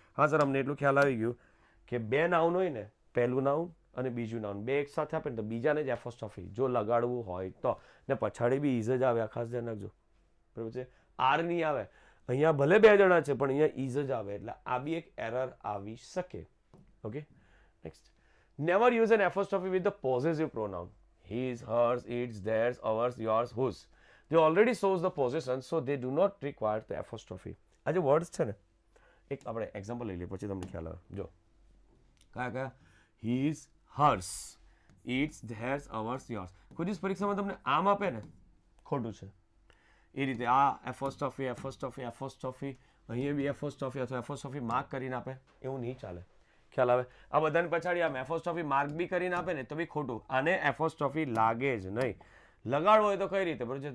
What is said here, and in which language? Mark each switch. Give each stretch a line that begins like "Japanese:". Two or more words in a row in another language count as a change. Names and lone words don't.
Gujarati: હા સર, અમને એટલું ખ્યાલ આવી ગયું કે બે નાઉન હોય ને, પહેલું નાઉન અને બીજું નાઉન બે એક સાથે આપે ને તો બીજાને જ એપોસ્ટ્રોફી જો લગાડવું હોય તો, ને પછાડી બી ઇઝ જ આવે, ખાસ ધ્યાન રાખજો, બરાબર છે. આર નહીં આવે, અહીંયા ભલે બે જણા છે પણ અહીંયા ઇઝ જ આવે, એટલે આ બી એક એરર આવી શકે.
English: Okay, next. Never use an apostrophe with the possessive pronoun. His, hers, its, theirs, ours, yours, whose. They already shows the possession, so they do not require the apostrophe.
Gujarati: આ જે વર્ડ્સ છે ને, એક આપણે એક્ઝામ્પલ લઈ લઈએ પછી તમને ખ્યાલ આવે. જો કયા કયા?
English: His, hers, its, theirs, ours, yours.
Gujarati: કોઈ દિવસ પરીક્ષામાં તમને આમ આપે ને, ખોટું છે. એ રીતે આ એપોસ્ટ્રોફી એપોસ્ટ્રોફી એપોસ્ટ્રોફી, અહીંયા બી એપોસ્ટ્રોફી અથવા એપોસ્ટ્રોફી માર્ક કરીને આપે, એવું નહીં ચાલે. ખ્યાલ આવે? આ બધાને પછાડી આમ એપોસ્ટ્રોફી માર્ક બી કરીને આપે ને તો બી ખોટું. આને એપોસ્ટ્રોફી લાગે જ નહીં. લગાડવો હોય તો કઈ રીતે, બરોબર છે?